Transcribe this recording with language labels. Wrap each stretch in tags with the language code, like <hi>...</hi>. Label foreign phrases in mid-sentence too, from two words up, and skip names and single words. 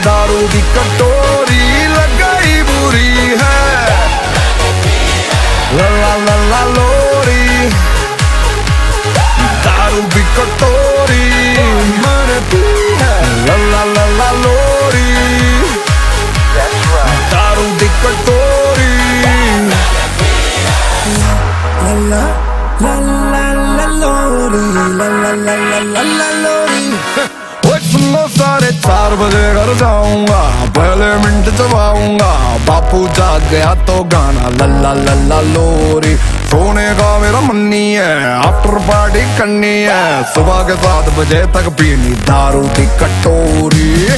<pa>दारू दी कटोरी</pa> <hi>लगाई बुरी है, लल्ला लल्ला लोरी.</hi> <pa>दारू दी कटोरी</pa> <hi>मैंने पी है, लल्ला लल्ला लोरी.</hi> <pa>दारू दी कटोरी la la la la लोरी, la la la la la la लोरी.</pa> <hi>ओए सुनो सारे 4 बजे घर जाऊंगा, पहले मिनट चबाऊंगा, बापू जाग गया तो गाना ला ला ला ला लोरी. सोने का मेरा मन नहीं है,</hi> <en>after party</en> <hi>करनी है, सुबह के 7 बजे तक पीनी दारू की कटोरी.</hi>